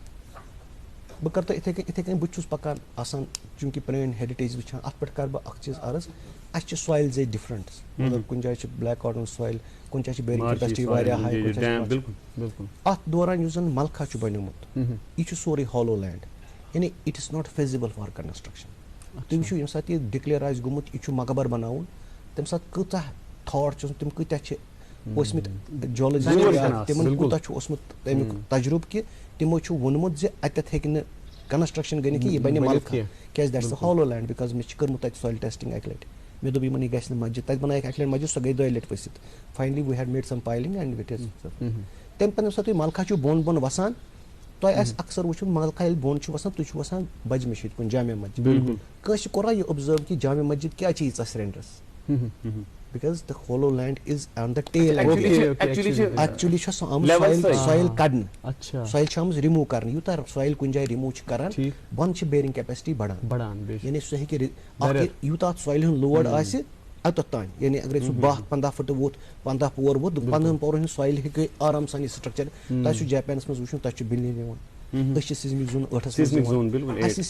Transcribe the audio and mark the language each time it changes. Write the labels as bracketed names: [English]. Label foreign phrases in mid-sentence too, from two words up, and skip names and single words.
[Kashmiri] بہٕ کرٕ تۄہہِ یِتھٕے کٔنۍ بہٕ چھُس پکان آسان چوٗنکہِ پرٲنۍ ہیرِٹیج وٕچھان اتھ پٮ۪ٹھ کرٕ بہٕ اکھ چیٖز عرض اَسہِ چھِ سویلزے ڈِفرنٹ مطلب کُنہِ جایہِ چھِ [English] black cotton soil [Kashmiri] کُنہِ جایہِ چھِ [English] bearing capacity [Kashmiri] واریاہ ہاے اتھ دوران یُس زن ملکھا چھُ بنیومُت یہِ چھُ سورُے [English] hollow land [Kashmiri] یعنی [English] it is not feasible for construction [Kashmiri] تُہۍ وٕچھِو ییٚمہِ ساتہٕ یہِ ڈِکلیئر آسہِ گوٚمُت یہِ چھُ مقبر بناوُن تمہِ ساتہٕ کۭژاہ تھاٹ چھُ تِم کۭتیاہ چھِ ٲسمٕتۍ جیولجی تِمن کوٗتاہ چھُ اوسمُت تمیُک تجرُبہٕ کہِ تِمو چھُ ووٚنمُت زِ اتٮ۪تھ ہیٚکہِ نہٕ کنسٹرکشن گٔنِتھ کہِ یہِ بنہِ ملکھا کیازِ [English] that is a hollow land because [Kashmiri] مےٚ چھِ کٔرمٕژ تتہِ [English] soil testing [Kashmiri] اکہِ لٹہِ مےٚ دوٚپ یِمن یہِ گژھِ نہٕ مسجد تتہِ بنٲیکھ اکہِ لٹہِ مسجد سۄ گٔے 2 لٹہِ ؤسِتھ [English] finally we had made some piling and it is [Kashmiri] تمہِ پتہٕ ییٚمہِ ساتہٕ تُہۍ ملکھا چھُو بۄن بۄن وسان تۄہہِ آسہِ اکثر وٕچھُن ملکھا ییٚلہِ بۄن چھُ وسان تُہۍ چھِو وسان بجہِ مٔشیٖد کُن جامع مسجد کٲنٛسہِ کوٚرا یہِ اوبزٔرو کہِ جامع مسجد کیٛازِ چھِ ییٖژاہ سرینڈرس [English] because the hollow land is on the tail [Kashmiri] actually چھِ سۄ آمٕژ سویل کڑنہٕ سویل چھِ آمٕژ رِموٗ کرنہٕ یوٗتاہ سویل کُنہِ جایہِ رِموٗ چھِ کران بۄنہٕ چھِ [English] bearing capacity [Kashmiri] بڑان یعنی سُہ ہیٚکہِ یوٗتاہ اتھ سویلہِ ہُنٛد لوڈ آسہِ اتٮ۪تھ تانۍ یعنی اگرے سُہ 12-15 فُٹہٕ ووت 15 پور ووت 15 پورن ہُنٛد سویل ہیٚکہِ آرام سان یہِ سٹرکچر تۄہہِ چھُ جاپانس منٛز وٕچھُن تتہِ چھُ بِلڈِنٛگ یِوان أسۍ چھِ [English] seismic zone [Kashmiri] 8 منٛز اَسہِ